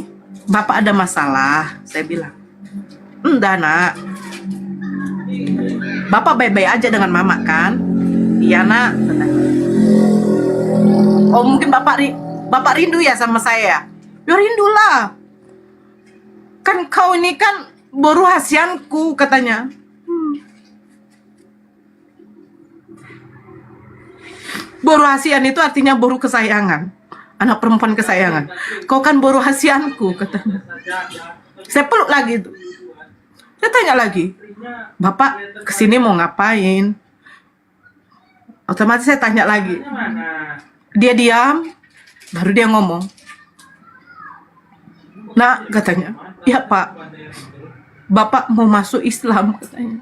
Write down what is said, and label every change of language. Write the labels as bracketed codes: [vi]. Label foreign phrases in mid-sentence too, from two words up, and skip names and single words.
[id] Bapak ada masalah? Saya bilang, enggak nak. Bapak baik-baik aja dengan mama kan? Iya nak. Oh mungkin Bapak rindu ya sama saya? Ya rindulah. Kan kau ini kan [bbc] boru hasianku [id] katanya. [bbc] Boru hasian [id] itu artinya boru kesayangan. Anak perempuan kesayangan. Kau kan [bbc] boru hasianku [id] katanya. Saya peluk lagi itu. Saya tanya lagi, Bapak kesini mau ngapain? Otomatis saya tanya lagi. Dia diam, baru dia ngomong. Nak katanya, ya Pak, Bapak mau masuk Islam katanya.